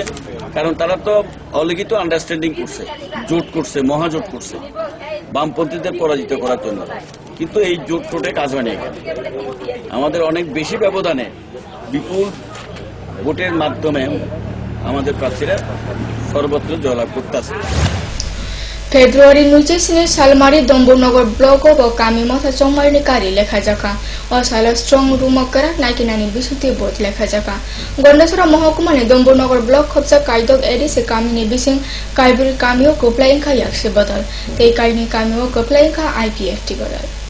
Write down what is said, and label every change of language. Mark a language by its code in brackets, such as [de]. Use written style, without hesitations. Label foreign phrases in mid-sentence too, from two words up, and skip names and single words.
[bn] কারণ তারা তো অলিখিত আন্ডারস্ট্যান্ডিং করছে, জোট করছে, মহাজোট করছে বামপন্থীদের পরাজিত করার জন্য, কিন্তু এই জোট টোটে কাজ হয়নি এখানে। আমাদের অনেক বেশি ব্যবধানে বিপুল ভোটের মাধ্যমে আমাদের প্রার্থীরা সর্বত্র জয়লাভ করতেছে। [trp] फेब्रुवारी 29 सालमारी दम्बुरनगर ब्लक व कामी मथा चौमारिनि कारी लेखा जाका और साला स्ट्रंग रूम करा नाइकिनानि बिसुति बोध लेखा जाका गंडेश्वर महकुमानि दम्बुरनगर ब्लक खबजा कायदक एडिसे कामिनि बिसिं काइबुल कामिओ कोप्लाइंखा याक्से बदल ते काइनि कामिओ कोप्लाइंखा आईपीएफटी बदल